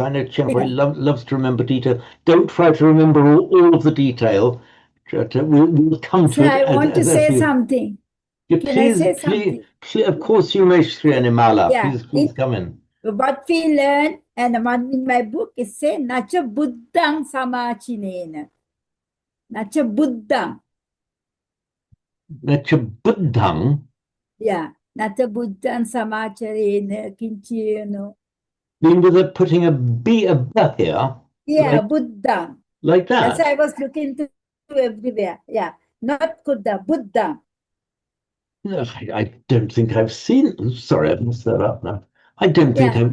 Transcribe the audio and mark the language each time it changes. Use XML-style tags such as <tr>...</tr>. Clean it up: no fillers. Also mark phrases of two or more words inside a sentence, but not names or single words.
<en>I know Qian Hui loves to remember detail. Don't try to remember all of the detail. We'll come to it. I want to say something. Yeah, Can I say something? Please, of course you may, Sri Animala. Yeah, please come in. What we learn, and one in my book, is say,</en> <pi>Nacha Buddhang Samachinena. Nacha Buddhang. Nacha Buddhang?</pi> <en>Yeah.</en> <pi>Nacha Buddhang Samacharena Kinchino.</pi> <en>Mean with it putting a B above here? Yeah, Buddhang. Like that? That's why I was looking to everywhere. Yeah. not Buddha, Buddha. No, I don't think I've seen. Sorry, I've messed that up now. I don't think Yeah.</en>